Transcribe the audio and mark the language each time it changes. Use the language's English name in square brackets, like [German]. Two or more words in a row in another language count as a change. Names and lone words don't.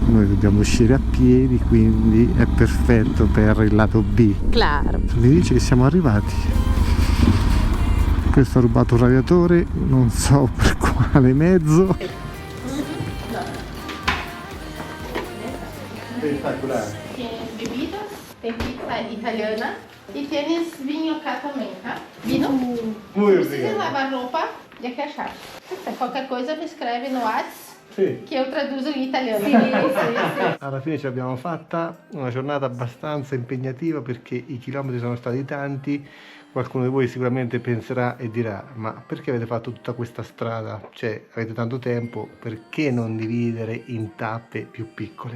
[Italian] Noi dobbiamo uscire a piedi, quindi è perfetto per il lato B. [Portuguese] Claro. [Italian] Mi dice che siamo arrivati. Questo ha rubato un radiatore, non so per quale mezzo. Spettacolare. [Spanish] Tienes bebidas, [Portuguese] tem pizza italiana [Spanish] e tienes vinho Catamenca. [Italian] Vino? [Spanish] Muy [Portuguese] Precisa lavar roupa? Já que achar. Qualquer coisa me escreve no WhatsApp [Italian] che io traduco in italiano. Sì. Alla fine ce l'abbiamo fatta, una giornata abbastanza impegnativa perché i chilometri sono stati tanti. Qualcuno di voi sicuramente penserà e dirà: ma perché avete fatto tutta questa strada? Cioè, avete tanto tempo, perché non dividere in tappe più piccole?